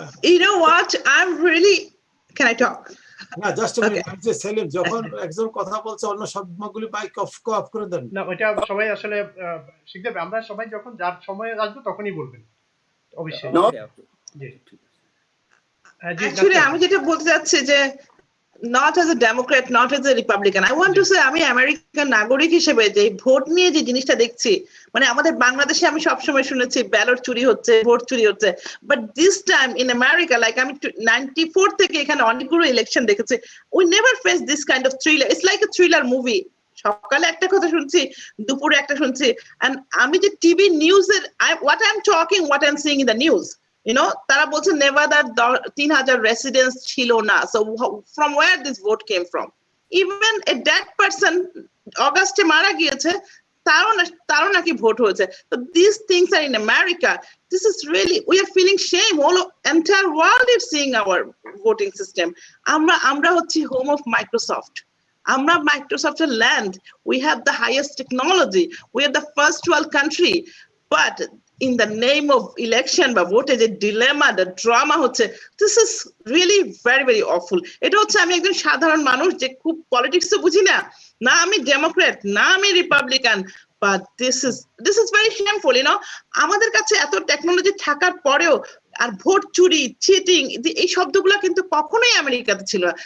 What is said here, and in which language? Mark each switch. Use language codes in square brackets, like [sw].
[en] You know what? I'm really. Can I talk? [bn] না just আমি যে সেলিম যখন একজন কথা বলছে অন্য সবগুলি মাইক অফ করে দেন। না ওইটা সবাই আসলে শিখতে হবে, আমরা সবাই যখন যার সময় আসবে তখনই বলবেন অবশ্যই। জি [en] Actually, [bn] আমি যেটা বলতে যাচ্ছি যে [en] not as a Democrat, not as a Republican. I want to say [bn] আমি আমেরিকান নাগরিক হিসেবে যে ভোট নিয়ে যে জিনিসটা দেখছি, মানে আমাদের বাংলাদেশে আমি সবসময় শুনেছি ব্যালট চুরি হচ্ছে, ভোট চুরি হচ্ছে, [en] but this time in America, like [bn] আমি 94 থেকে এখানে অনেকগুলো ইলেকশন দেখেছি, [en] We never face this kind of thriller. It's like a thriller movie. [bn] সকালে একটা কথা শুনছি, দুপুরে একটা শুনছি, and আমি যে টিভি নিউজের [en] what I'm talking, what I'm seeing in the news, you know, [bn] তারা বলছে নেভাদার 3,000 রেসিডেন্টস ছিল না। [en] So from where this vote came from? Even a dead person [bn] অগাস্টে মারা গিয়েছে, তারও নাকি ভোট হয়েছে। [en] So these things are in America. This is really, we are feeling shame. All entire world is seeing our voting system. [bn] আমরা হচ্ছে [en] home of Microsoft. আমরা Microsoft's land. We have the highest technology. We are the first world country. But in the name of election [bn] বা ভোটে যে dilemma, [en] the drama হচ্ছে, this is really very very awful. [bn] এটা হচ্ছে আমি একজন সাধারণ মানুষ যে খুব পলিটিক্স বুঝি না, না আমি ডেমোক্রেট, না আমি Republican, [en] but this is very shameful, you know. [bn] আমাদের কাছে এত টেকনোলজি থাকার পরেও আর ভোট চুরি, চিটিং, এই শব্দগুলো কিন্তু কখনোই আমেরিকাতে ছিল না।